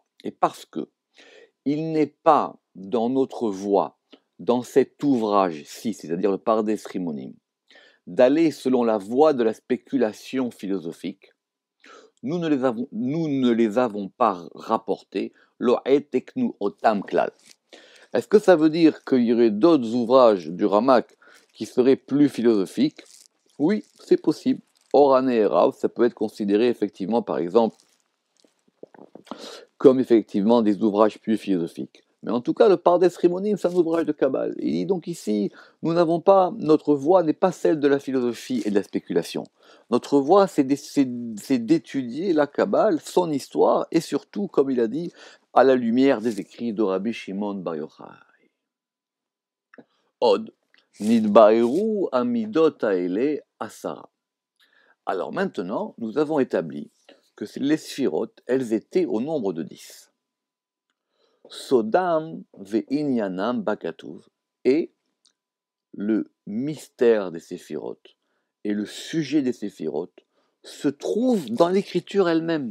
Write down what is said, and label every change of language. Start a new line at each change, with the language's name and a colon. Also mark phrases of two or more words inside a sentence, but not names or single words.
French: Et parce que, il n'est pas dans notre voie, dans cet ouvrage-ci, c'est-à-dire le Pardes Rimonim, d'aller selon la voie de la spéculation philosophique. Nous ne les avons pas rapportés,
Hebrew: לא העתקנו אותם כלל.
French: Est-ce que ça veut dire qu'il y aurait d'autres ouvrages du Ramak qui seraient plus philosophiques? Oui, c'est possible. Orane et Rav, ça peut être considéré effectivement, par exemple, comme effectivement des ouvrages plus philosophiques. Mais en tout cas, le Pardes Rimonim, c'est un ouvrage de Kabbale. Il dit donc ici, notre voie n'est pas celle de la philosophie et de la spéculation. Notre voie, c'est d'étudier la Kabbale, son histoire, et surtout, comme il a dit, à la lumière des écrits de Rabbi Shimon Bar Yochai.
Hebrew: עוד, נתבארו המדות האלה עשרה.
French: Alors maintenant, nous avons établi que les sphirotes, elles étaient au nombre de 10.
Hebrew: סודם וענינם בכתוב,
French: et le mystère des séphirotes et le sujet des séphirotes se trouvent dans l'écriture elle-même.